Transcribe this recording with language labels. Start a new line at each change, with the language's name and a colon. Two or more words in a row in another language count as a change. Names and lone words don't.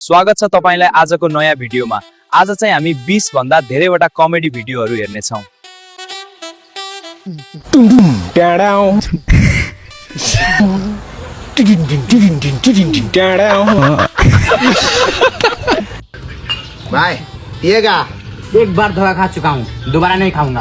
Nepali: स्वागत छ तपाईलाई आजको नयाँ भिडियोमा। आज चाहिँ हामी 20 भन्दा धेरैवटा कमेडी भिडियोहरू हेर्ने छौं।
Hindi: भाई पिएगा? एक बार धोखा खा चुका हूँ, दोबारा नहीं खाऊंगा।